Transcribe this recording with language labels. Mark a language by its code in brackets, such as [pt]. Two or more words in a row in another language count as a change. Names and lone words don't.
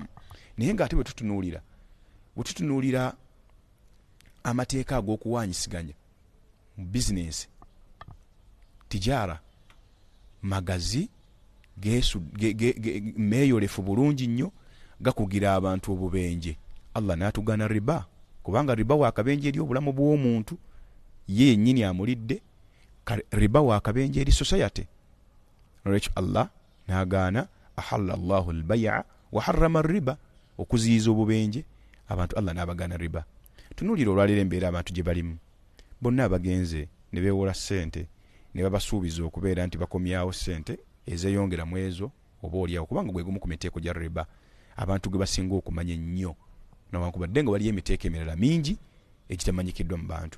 [lg] Naye ng'ate bwe tutunuulira amateeka ag'okuwaanyisiganya mu bizinensi, tijara, magazi meeyolefu bulungi nnyo, gakugira abantu obubenje. Allah n'atugana riba, kubanga riba waakabenje eri obulamu bw'omuntu ye yennyini amulidde, riba waakabenje eri society. Nolwekyo Allah n'agaana [ar] أحل الله البيع وحرم الربا, [lg] okuziyiza obubenje abantu Allah n'abagaana riba. Tunuulira olwaleero embeera abantu gye balimu, bonna abagenze ne beewola ssente ne babasuubiza okubeera nti bakomyawo ssente ezeeyongera mu ezo oba olyawo, kubanga gwe gumu ku miteeko gya riba abantu gwe basinga okumanya ennyo, newankubadde nga waliyo emiteeko emirala mingi egitamanyikiddwa mu bantu.